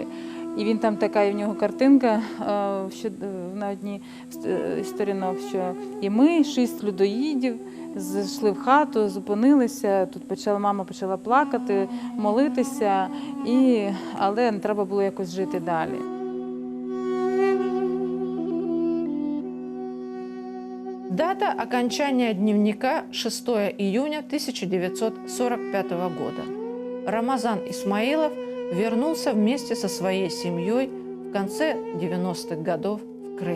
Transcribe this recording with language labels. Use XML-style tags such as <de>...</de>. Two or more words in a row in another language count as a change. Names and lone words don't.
<uk>І він там така, в нього картинка на одній з сторінок, що і ми, 6 людоїдів, зайшли в хату, зупинилися, тут мама почала плакати, молитися, але треба було якось жити далі.</uk> <ru>Дата окончания дневника – 6 июня 1945 года. Рамазан Исмаилов вернулся вместе со своей семьей в конце 90-х годов в Крым.</ru>